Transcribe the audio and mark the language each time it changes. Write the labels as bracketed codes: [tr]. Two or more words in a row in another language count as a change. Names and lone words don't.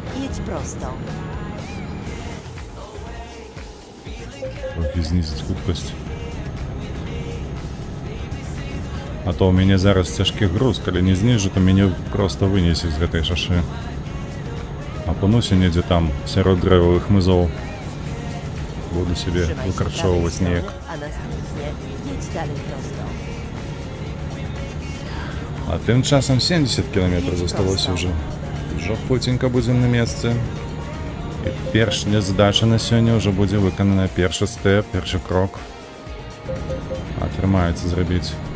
[pl] Jedź prosto. [be] Трохи знизить хуткость. А то у мяне зараз цяжкі груз, калі не зніжу, то мяне просто вынесе з гэтай шашы. Апынуся недзе там сярод дрэвавых мызоў. Буду себе [pl] Trzymaj się [be] выкарчоўваць [pl] prawej [be] неяк. [pl] strony, a następnie jedź dalej prosto. [be] А тым часам 70 кіламетраў засталося ўжо. Ўжо хуценька будзем на месцы. І першая задача на сёння ўжо будзе выканана. Першы стэп, першы крок. Атрымаецца зрабіць.